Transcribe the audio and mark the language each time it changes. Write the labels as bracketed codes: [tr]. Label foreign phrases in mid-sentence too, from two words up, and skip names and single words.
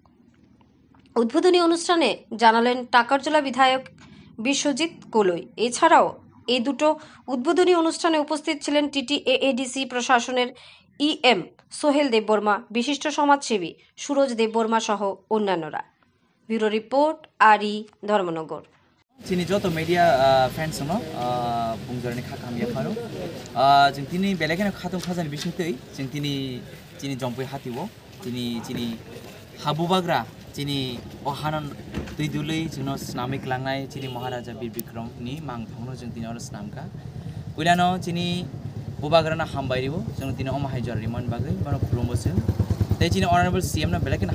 [bn] উদ্বোধনী অনুষ্ঠানে জানালেন টাকারজোলা বিধায়ক বিশ্বজিৎ কলই। এছাড়াও এই দুটো উদ্বোধনী অনুষ্ঠানে উপস্থিত ছিলেন টিটিএএডিসি প্রশাসনের ইএম সোহেল দেববর্মা, বিশিষ্ট সমাজসেবী সুরজ দেববর্মা সহ অন্যান্যরা। ব্যুরো রিপোর্ট আরই ধর্মনগর। [trp] Sini joto [en] media friends [trp] no bungjarani khakam ya kharo jeng tini belekena khatung khazani bisintei jeng tini jompoi hatibo tini habubagra tini ohanan tuidulei jeno snamik langnai tini maharaja bir bikram ni mangthangno jeng tini or snamka uilano tini bubagrana hambairibo jeng tini omahai jarriman bagai bano khulombosen tei tini [en] honorable cm [trp] na belekena